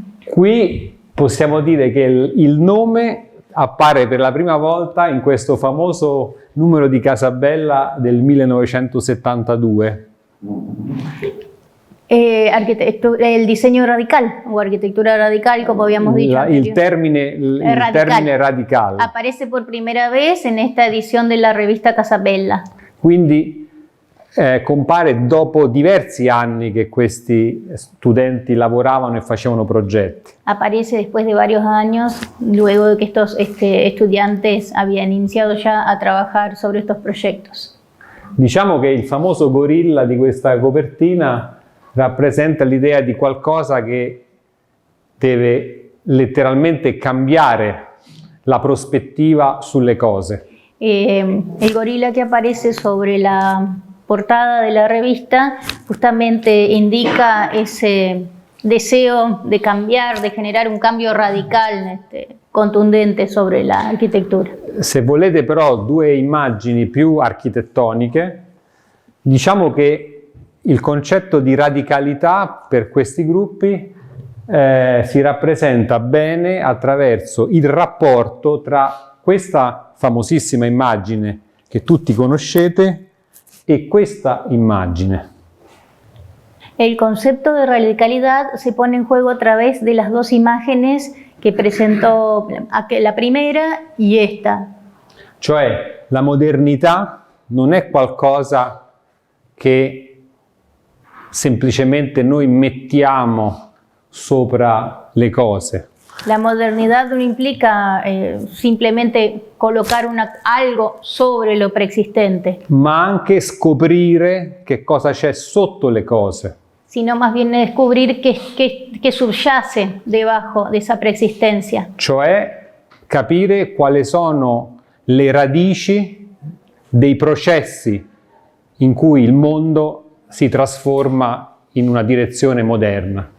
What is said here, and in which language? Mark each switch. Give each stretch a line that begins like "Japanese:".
Italian: Qui possiamo dire che il nome appare per la prima volta in questo famoso numero di Casabella del 1972.
Spanish: El diseño radical o arquitectura radical, como habíamos dicho.
Italian: Il termine radical
Spanish: aparece por primera vez en esta edición de la revista Casabella.
Italian: Quindi compare dopo diversi anni che questi studenti lavoravano e facevano progetti.
Spanish: Aparece después de varios años, luego de que estos estudiantes habían iniciado ya a trabajar sobre estos proyectos.
Italian: Diciamo che il famoso gorilla di questa copertina rappresenta l'idea di qualcosa che deve letteralmente cambiare la prospettiva sulle cose.
Spanish: El gorila que aparece sobre la portada de la revista justamente indica ese deseo de cambiar, de generar un cambio radical, contundente sobre la architettura.
Italian: Se volete però due immagini più architettoniche, diciamo che il concetto di radicalità per questi gruppi si rappresenta bene attraverso il rapporto tra questa famosissima immagine che tutti conoscete e questa immagine.
Spanish: El concepto de radicalidad se pone en juego a través de las dos imágenes que presentó la primera y esta.
Italian: Cioè la modernità non è qualcosa che semplicemente noi mettiamo sopra le cose.
Spanish: La modernidad no implica simplemente colocar algo sobre lo preexistente,
Italian: Ma anche scoprire che cosa c'è sotto le cose.
Spanish: sino más bien descubrir qué subyace debajo de esa preexistencia.
Italian: Cioè capire quali sono le radici dei processi in cui il mondo si trasforma in una direzione moderna.